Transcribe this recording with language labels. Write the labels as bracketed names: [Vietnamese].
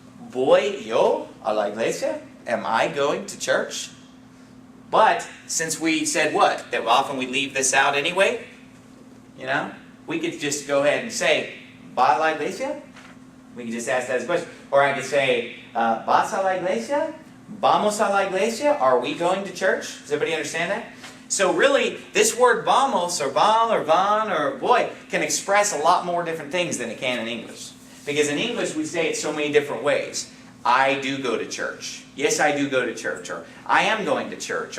[Spanish] ¿Voy yo a la iglesia? [English] Am I going to church? But since we said what? That often we leave this out anyway, you know? We could just go ahead and say, [Spanish] ¿Va a la iglesia? [English] We could just ask that as a question. Or I could say, [Spanish] ¿Vas a la iglesia? ¿Vamos a la iglesia? [English] Are we going to church? Does everybody understand that? So really, this word vamos, or val, or van, or voy, can express a lot more different things than it can in English. Because in English, we say it so many different ways. I do go to church. Yes, I do go to church. Or I am going to church.